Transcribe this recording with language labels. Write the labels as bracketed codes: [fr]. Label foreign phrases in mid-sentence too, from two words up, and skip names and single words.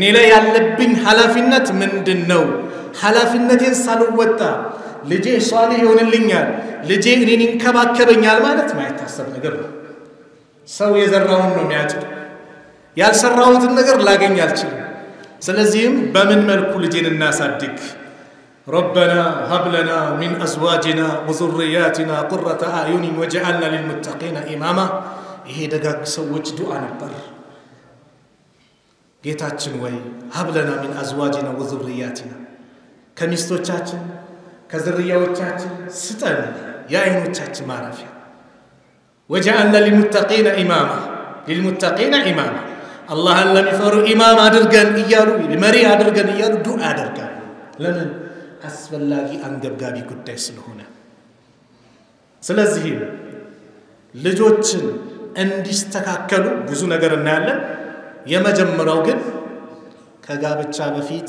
[am] ላይ ያለብኝ ሐላፊነት ምንድነው ሐላፊነቴን ሳልወጣ ልጄ ሷሊ ይሆንልኛል ልጄ እኔን ይንከባከበኛል ማለት ማይታሰብ ነገር ነው ሰው የዘራውን ነው የሚያጭድ ያልሰራውትን ነገር ላገኝ አልችልም ስለዚህም በምን መልኩ ልጄን እናሳድግ [ar] ربنا هب لنا من ازواجنا وذرياتنا قرة اعين واجعلنا للمتقين اماما [am] ይሄ ደጋግ ሰዎች ዱዓ ነበር ጌታችን ወይ [ar] هب لنا من ازواجنا وذرياتنا [am] ከሚስቶቻችን ከዝርያዎቻችን ስጠን የአይኖቻችን ማረፊያ [ar] واجعلنا للمتقين اماما الله لم يفروا امام [am] አድርገን ይያሉ መሪ አድርገን ይያሉ ዱዓ ያደርጋሉ ለምን አስፈላጊ አንገብጋቢ ጉዳይ ስለሆነ ስለዚህ ልጆችን እንዲስተካከሉ ብዙ ነገር እናያለን የመጀመሪያው ግን ከጋብቻ በፊት